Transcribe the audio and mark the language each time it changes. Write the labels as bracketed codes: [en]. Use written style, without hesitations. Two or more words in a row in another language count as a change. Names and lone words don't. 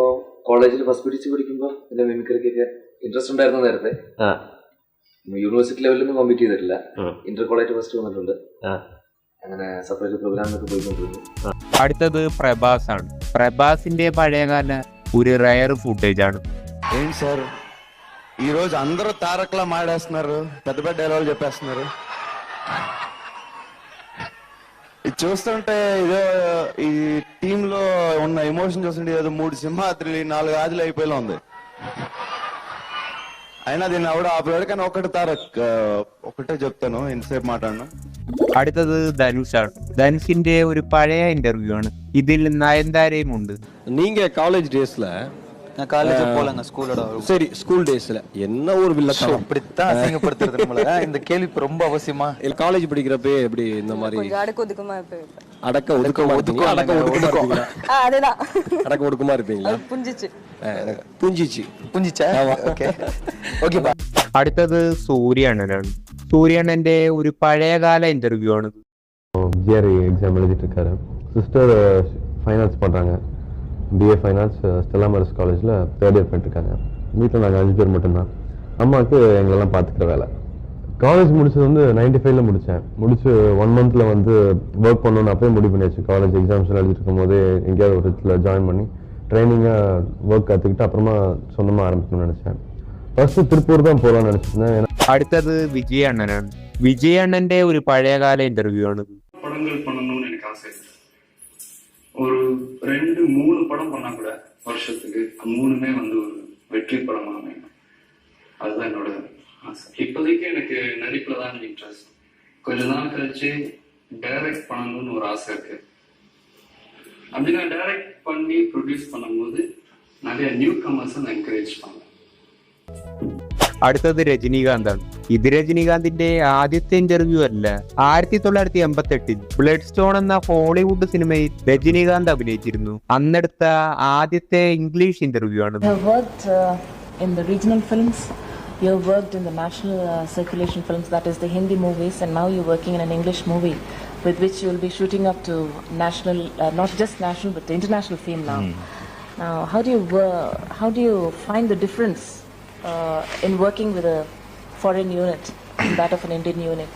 [ml] കോളേജിൽ ഫസ്റ്റ് പിടിച്ച് പഠിക്കുമ്പോൾ എൻ്റെ മിമിക്രിക്കൊക്കെ ഇൻട്രസ്റ്റ് ഉണ്ടായിരുന്നു നേരത്തെ. [en] university level compete [ml] ചെയ്തിട്ടില്ല. [en] inter college first [ml] വന്നിട്ടുണ്ട്. അങ്ങനെ [en] separate program [ml] പോയിക്കൊണ്ടിരുന്നു. അടുത്തത് പ്രഭാസ് ആണ്. പ്രഭാസിന്റെ പഴയകാല ഒരു [en] rare footage [ml] ആണ്. [te] ఏంటి సార్ ఈరోజు అందరూ తారక్లా మాడేస్తున్నారు, పెద్ద పెద్ద డైలాగులు చెప్పేస్తున్నారు. ఇది చూస్తుంటే ఇదో ఈ టీమ్ లో ఉన్న ఎమోషన్ చూస్తుంటే ఏదో 3 సింహాద్రి 4 ఆదిలు అయిపోయేలా ఉంది. అయినా దీన్ని ఎవడో ఆపలేడు. కానీ ఒకటి తారక్ ఒకటే చెప్తాను, ఇంతసేపు మాట్లాడను. [ml] അടുത്തത് ധനുഷാണ്. ധനുഷിന്റെ ഒരു പഴയ ഇന്റർവ്യൂ ആണ്. ഇതിൽ നയൻതാരയും ഉണ്ട്. [ta] நீங்க காலேஜ் டேஸ்ல நான் காலேஜ் போலங்க ஸ்கூலோட. சரி, ஸ்கூல் டேஸ்ல என்ன ஒரு வில்லத்தனம் இப்படித்தான் அசிங்கப்படுத்துறது நம்மள. இந்த கேள்வி ரொம்ப அவசியமா? இல்ல காலேஜ் படிக்கிறப்ப எப்படி இந்த மாதிரி அடக்க ஒதுக்கமா இருப்பீங்க? அடக்க ஒதுக்கமா அதேதான். அடக்க ஒதுக்கமா இருப்பீங்களா? புஞ்சிச்சா? [en] okay okay. [ml] അടുത്തത് സൂര്യണ്ണനാണ്. സൂര്യണ്ണന്റെ ഒരു പഴയകാല ഇന്റർവ്യൂ ആണ്. [en] GRE exam [ta] எழுதிட்டு இருக்காரு. [en] sister finance [ta] பண்ணுறாங்க, [en] BA finance [ta] ஸ்டெல்லா மேரிஸ் காலேஜில் [en] 3rd year [ta] பண்ணிட்டுருக்காங்க. வீட்டில் நாங்கள் 5 பேர் மட்டும்தான். அம்மாவுக்கு எங்களெல்லாம் பார்த்துக்கிற வேலை. காலேஜ் முடிச்சது வந்து 95ல் முடித்தேன். முடிச்சு 1 மந்தில் வந்து ஒர்க் பண்ணணும்னு அப்போயே முடிவு பண்ணியாச்சு. காலேஜ் எக்ஸாம்ஸ்லாம் எழுதிட்டு இருக்கும் போதே எங்கேயாவது ஒரு இடத்துல ஜாயின் பண்ணி ட்ரைனிங்காக ஒர்க் கற்றுக்கிட்டு அப்புறமா சொந்தமாக ஆரம்பிக்கணும்னு நினச்சேன். ஃபர்ஸ்ட் திருப்பூர் தான் போகலான்னு நினச்சிருந்தேன். [ml] അടുത്തത് വിജയ് അണ്ണനാണ്. വിജയ് അണ്ണന്റെ ഒരു പഴയകാല ഇന്റർവ്യൂ ആണ്. [ta] படங்கள் பண்ணணும்னு எனக்கு ஆசை. ஒரு 2-3 படம் பண்ணா கூட வருஷத்துக்கு 3மே வந்து ஒரு வெற்றி படமா அமையும். அதுதான் என்னோட ஆசை. இப்போதைக்கு எனக்கு நடிப்புல தான் இன்ட்ரெஸ்ட். கொஞ்ச நாள் கழிச்சு டைரக்ட் பண்ணணும்னு ஒரு ஆசை இருக்கு. அப்படி நான் டைரக்ட் பண்ணி ப்ரொடியூஸ் பண்ணும்போது நிறைய [en] new comers [ta] நான் என்கரேஜ் பண்ணேன். [ml] അടുത്തത് രജനീകാന്താണ്. ഇത് രജനീകാന്തിന്റെ ആദ്യത്തെ ഇന്റർവ്യൂ അല്ല. 1988 ബ്ലഡ് സ്റ്റോൺ എന്ന ഹോളിവുഡ് സിനിമയിൽ രജനീകാന്ത് അഭിനയിച്ചിരുന്നു. അന്നെടുത്ത ആദ്യത്തെ ഇംഗ്ലീഷ് ഇന്റർവ്യൂ ആണ്. [en] In the regional films, you have worked in the national circulation films, that is the Hindi movies, and now you're working in an English movie with which you will be shooting up to national, not just national but international fame now. Now, how do you find the difference in working with a foreign unit and that of an Indian unit?